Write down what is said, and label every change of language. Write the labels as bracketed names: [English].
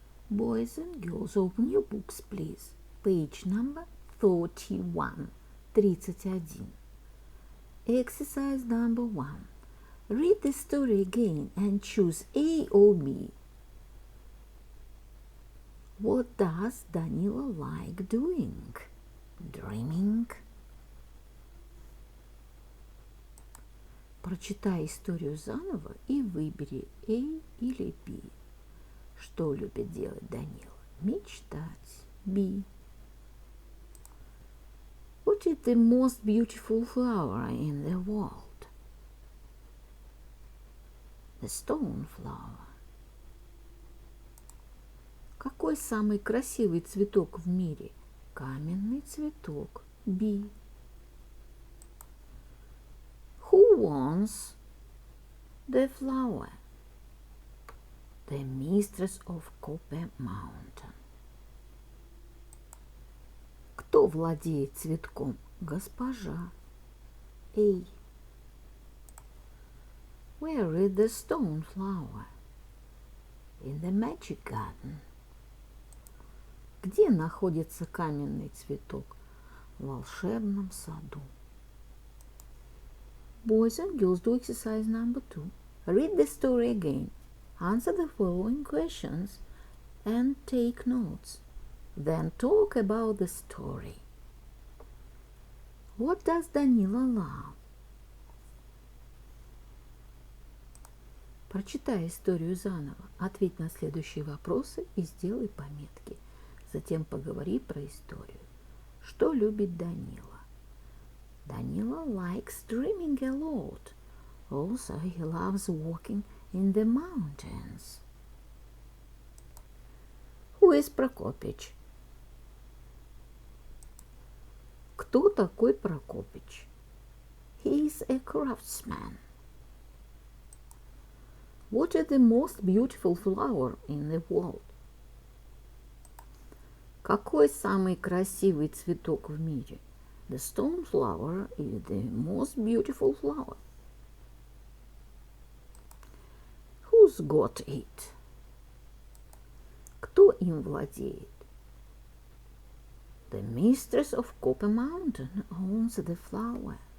[English] Boys and girls, open your books, please. Page number 31. 31. Exercise number 1. Read the story again and choose A or B. What does Danila like doing? Dreaming. [Russian] Прочитай историю заново и выбери A или B. Что любит делать Данила? Мечтать. B. [English] What is the most beautiful flower in the world? The stone flower. [Russian] Какой самый красивый цветок в мире? Каменный цветок. B. [English] Who wants the flower? The mistress of Copper Mountain. [Russian] Кто владеет цветком? Госпожа. A. [English] Where is the stone flower? In the magic garden. [Russian] Где находится каменный цветок? В волшебном саду. [English] Boys and girls, do exercise number 2. Read the story again. Answer the following questions and take notes. Then talk about the story. What does Danila love? [Russian] Прочитай историю заново, ответь на следующие вопросы и сделай пометки. Затем поговори про историю. Что любит Данила? [English] Danila likes dreaming a lot. Also, he loves walking in the mountains. Who is Прокопич? Кто такой Прокопич? He is a craftsman. What is the most beautiful flower in the world? [Russian] Какой самый красивый цветок в мире? [English] The stone flower is the most beautiful flower. Who's got it? Кто им владеет? The mistress of Copper Mountain owns the flower.